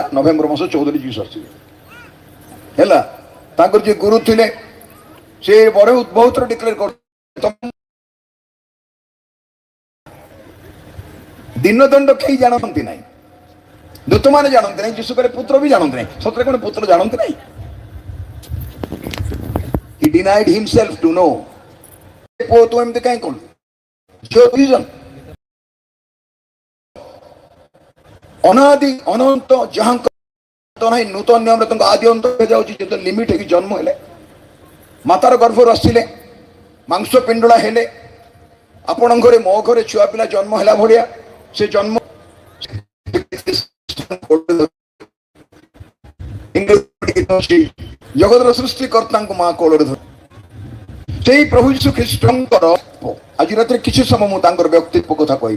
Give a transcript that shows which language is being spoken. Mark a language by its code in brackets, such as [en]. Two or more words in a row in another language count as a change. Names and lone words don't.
[or] ନଭେମ୍ବର ମାସ 14ରେ ଯୀଶୁ ଆସିବେ ହେଲା। ତାଙ୍କର ଯିଏ ଗୁରୁ ଥିଲେ ସେ ବହୁତ ଡିକ୍ଲେୟାର କରୁଥିଲେ। ଦିନଦଣ୍ଡ କେହି ଜାଣନ୍ତି ନାହିଁ, ଦୂତମାନେ ଜାଣନ୍ତି ନାହିଁ, ଯୀଶୁ କହିଲେ ପୁତ୍ର ବି ଜାଣନ୍ତି ନାହିଁ। ସତରେ କ'ଣ ପୁତ୍ର ଜାଣନ୍ତି ନାହିଁ? [en] He denied himself to know. [or] ପୁଅ ତୁ ଏମିତି କାହିଁ କଲୁ? ଅନାଦି ଅନନ୍ତ ଯାହାଙ୍କ ନାହିଁ, ନୂତନ ନିୟମରେ ତାଙ୍କ ଆଦି ଅନ୍ତ ଯାଉଛି। ଯେତେ ଲିମିଟ ହେଇକି ଜନ୍ମ ହେଲେ, ମାତାର ଗର୍ଭରୁ ଆସିଲେ, ମାଂସ ପିଣ୍ଡୁଳା ହେଲେ, ଆପଣଙ୍କ ଘରେ ମୋ ଘରେ ଛୁଆ ପିଲା ଜନ୍ମ ହେଲା ଭଳିଆ ସେ ଜନ୍ମ ଜଗତର ସୃଷ୍ଟିକର୍ତ୍ତାଙ୍କୁ ମା କୋଳରେ ଧରି ସେଇ ପ୍ରଭୁ ଯୀଶୁ ଖ୍ରୀଷ୍ଟଙ୍କର ଆଜି ରାତିରେ କିଛି ସମୟ ମୁଁ ତାଙ୍କର ବ୍ୟକ୍ତିତ୍ୱ କଥା କହିବି।